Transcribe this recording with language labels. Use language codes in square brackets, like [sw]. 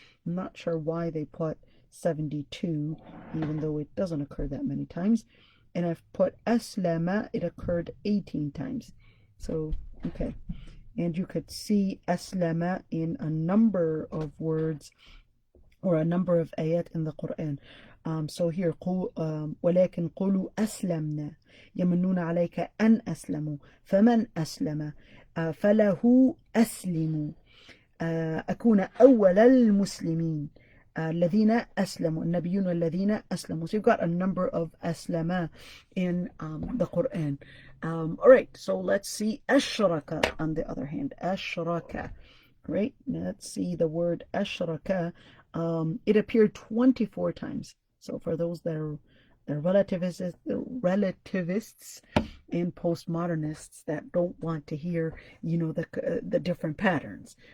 [en] I'm not sure why they put 72, even though it doesn't occur that many times. And I've put aslama, it occurred 18 times. So, okay. And you could see aslama in a number of words or a number of ayat in the Quran. So here, [ar] ولكن قولوا أسلمنا يمنون عليك أن أسلموا فمن أسلم فله أسلموا أكون أول المسلمين الذين أسلموا النبيون الذين أسلموا. [en] So you've got a number of aslama in the Quran. All right, so let's see ashraka on the other hand. Ashraka, right? Let's see the word ashraka. It appeared 24 times. So for those that are relativists and postmodernists that don't want to hear, the different patterns.